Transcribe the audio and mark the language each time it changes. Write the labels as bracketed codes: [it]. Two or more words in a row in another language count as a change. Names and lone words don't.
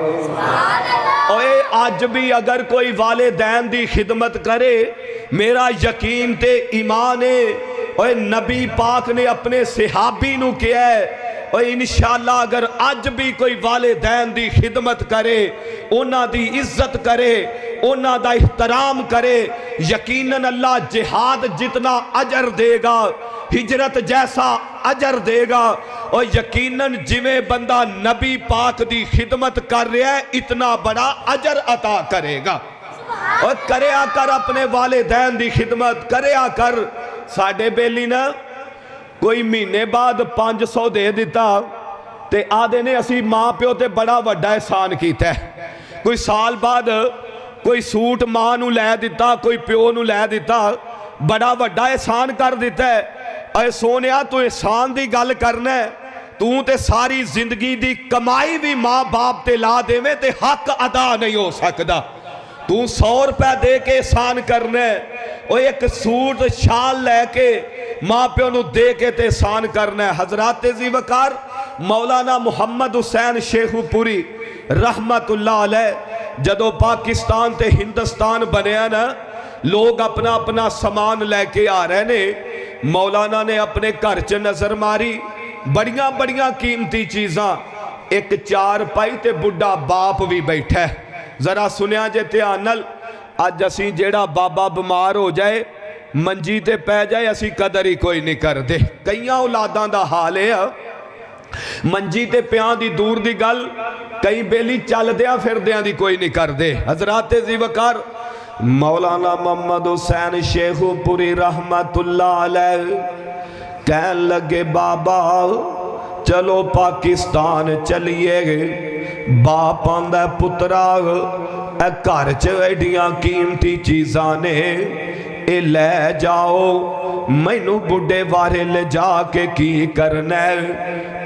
[pa] اوے آج بھی اگر کوئی والدین دی خدمت کرے میرا یقین تے ایمان ہے اوے نبی پاک نے اپنے صحابی نو کیا ہے اور انشاءاللہ اگر آج بھی کوئی والدین دی خدمت کرے انہاں دی عزت کرے انہاں دا احترام کرے یقیناً اللہ جہاد جتنا اجر دے گا ہجرت جیسا اجر دے گا اور یقیناً جویں بندہ نبی پاک دی خدمت کر رہا ہے اتنا بڑا اجر عطا کرے گا اور کریا کر اپنے والدین دی خدمت کریا کر ساڑھے بیلی نا کوئی مہینے بعد 500 دے دیتا تے آدھے نے اسی ماں پیو تے بڑا وڈا احسان کیتا ہے کوئی سال بعد کوئی سوٹ ماں نو لے دیتا کوئی پیو نو لے دیتا بڑا وڈا احسان کر دیتا ہے اے سونیا تو احسان دی گل کرنا ہے تو تے ساری زندگی دی کمائی بھی ماں باپ تے لا دے میں تے حق ادا نہیں ہو سکدا تو 100 روپے دے کے احسان کرنا ہے، وہ ایک سوٹ شال لے کے ماں پیو نو دے کے تے احسان کرنا ہے. حضرات جی وقار مولانا محمد حسین شیخوپوری [ar] رحمۃاللہ علیہ [pa] جدوں پاکستان تے ہندوستان بنیا نا، لوگ اپنا اپنا سامان لے کے آ رہے نے. مولانا نے اپنے گھر چ نظر ماری، بڑیاں بڑیاں قیمتی چیزاں، ایک چار پائی تے بڈھا باپ بھی بیٹھا ہے. ذرا سنیا جے دھیان نال، اج اسی جیہڑا بابا بیمار ہو جائے منجی تے پے جائے اسی قدر ہی کوئی نہیں کرتے. کئی اولاداں دا حال ہے، منجی تے پیاں دی دور دی گل، کئی بیلی چلدیاں پھردیاں دی کوئی نہیں کرتے. حضرات جی وقار مولانا محمد حسین شیخوپوری [ar] رحمۃاللہ علیہ [pa] کہن لگے، بابا چلو پاکستان چلیے. باپ آندا، پترا اے گھر چ ایڈیاں قیمتی چیزاں نے، اے لے جاؤ، مینوں بڈھے وارے لے جا کے کی کرنا ہے.